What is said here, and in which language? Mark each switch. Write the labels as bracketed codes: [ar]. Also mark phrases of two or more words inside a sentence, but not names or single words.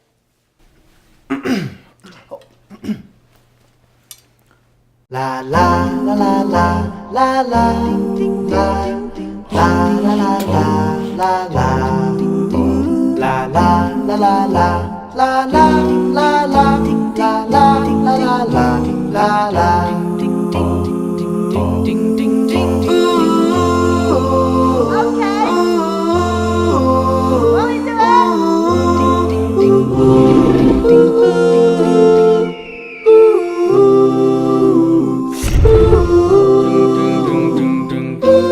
[en] La la la la la la la ding ding ding ding la la la la la la ding ding la la la la la la la la la ding la la la la la la la ding ding ding ding ding ding ding. Okay. What we doing? Ding ding ding ding ding.